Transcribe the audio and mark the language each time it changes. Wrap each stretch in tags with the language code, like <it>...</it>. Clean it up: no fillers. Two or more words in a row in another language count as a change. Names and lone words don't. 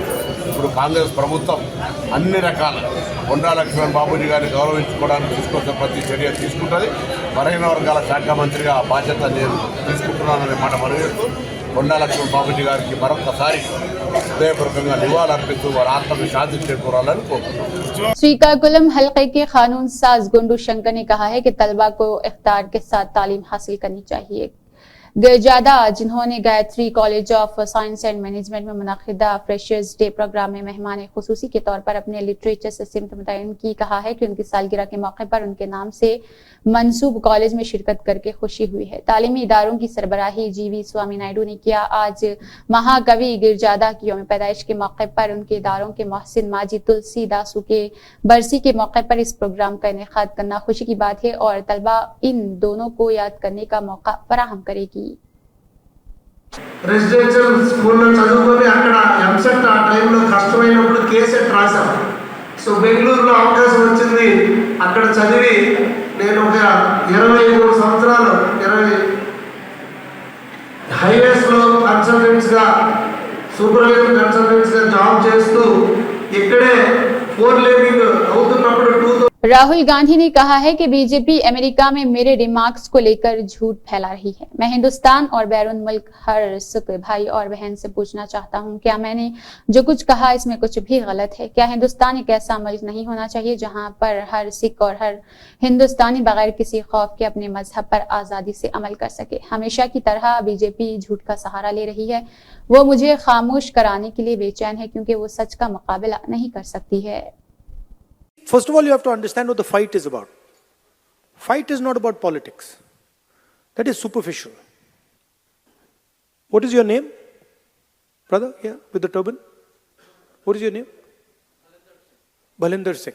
<te>ఇప్పుడు కాంగ్రెస్ ప్రభుత్వం అన్ని రకాల కొండా లక్ష్మణ్ బాపూజీ గారిని గౌరవించుకోవడానికి తీసుకొచ్చే ప్రతి చర్య తీసుకుంటుంది. బలహీన వర్గాల శాఖ మంత్రిగా ఆ బాధ్యత నేను తీసుకుంటున్నాననే మాట మనవేస్తూ కొండా లక్ష్మణ్ బాపూజీ గారికి మరొకసారి హృదయపూర్వకంగా నివాళులర్పిస్తూ వారి ఆత్మకు శాంతి చేకూరాలని కోరుకుంటున్నాను.</te> <ur>سریکاکولم حلقے کے قانون ساز گنڈو شنکر نے کہا ہے کہ طلبا کو اختیار کے ساتھ تعلیم حاصل کرنی چاہیے. گرجادا جنہوں نے گایتری کالج آف سائنس اینڈ مینجمنٹ میں منعقدہ</ur> <en>freshers day programme</en> <ur>میں مہمان خصوصی کے طور پر اپنے لٹریچر سے سمت متعین کی، کہا ہے کہ ان کی سالگرہ کے موقع پر ان کے نام سے منسوب کالج میں شرکت کرکے خوشی ہوئی ہے. تعلیمی اداروں کی سربراہی جی وی سوامی نائیڈو نے کیا۔ آج مہاکوی گرجادا کی یوم پیدائش کے موقع پر ان کے اداروں کے محسن ماضی تلسی داسو کے برسی کے موقع پر اس پروگرام کا انعقاد کرنا خوشی کی بات ہے اور طلبا ان دونوں کو یاد کرنے کا موقع فراہم کرے گی.</ur> <te>రెసిడెన్షియల్ స్కూల్లో చదువుకొని అక్కడ ఎంసెట్ ఆ టైంలో కష్టమైనప్పుడు కేసెట్ రాశాం. సో బెంగళూరులో అవకాశం వచ్చింది. అక్కడ చదివి నేను ఒక 23 సంవత్సరాలు 20 హైవేస్లో కన్సల్టెంట్స్గా సూపర్వైజర్ కన్సల్టెంట్స్గా జాబ్ చేస్తూ ఇక్కడే 4 లేనింగ్ అవుతున్నప్పుడు</te> <ur>راہل گاندھی نے کہا ہے کہ بی جے پی امریکہ میں میرے ریمارکس کو لے کر جھوٹ پھیلا رہی ہے. میں ہندوستان اور بیرون ملک ہر سکھ بھائی اور بہن سے پوچھنا چاہتا ہوں، کیا میں نے جو کچھ کہا اس میں کچھ بھی غلط ہے? کیا ہندوستان ایک ایسا ملک نہیں ہونا چاہیے جہاں پر ہر سکھ اور ہر ہندوستانی بغیر کسی خوف کے اپنے مذہب پر آزادی سے عمل کر سکے? ہمیشہ کی طرح بی جے پی جھوٹ کا سہارا لے رہی ہے۔ وہ مجھے خاموش کرانے کے لیے بے چین ہے کیونکہ وہ سچ کا مقابلہ نہیں کر سکتی ہے.</ur> <en>First of all, you have to understand what the fight is about. Fight is not about politics. That is superficial. What is your name? Brother, here, with the turban. What is your name? Balinder Singh.</en>